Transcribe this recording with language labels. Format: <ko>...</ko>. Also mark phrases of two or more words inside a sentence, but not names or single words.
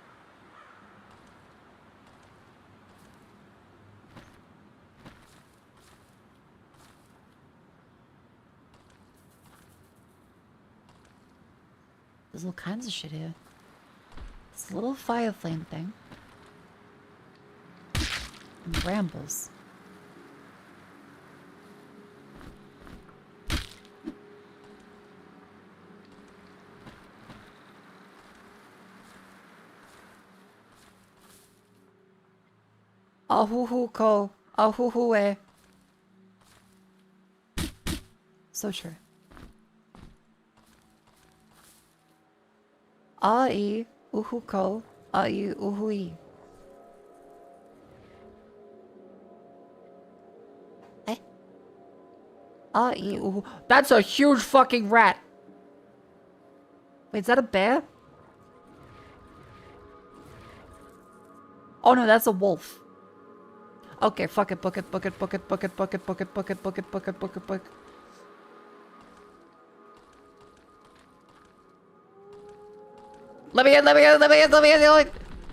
<en>There's all kinds of shit here. This little fire flame thing. And brambles. Ahuhu ko. Ahuhu e. So true. Ai uhu ko. Ai uhui. Eh? Ai uhu. That's a huge fucking rat. Wait, is that a bear? Oh no, that's a wolf. Okay, fuck it, book it, book it, book it, book it, book it, book it, book it, book it, book it, book it, book it. Let me in, let me in, let me in, let me in, let me in.</en>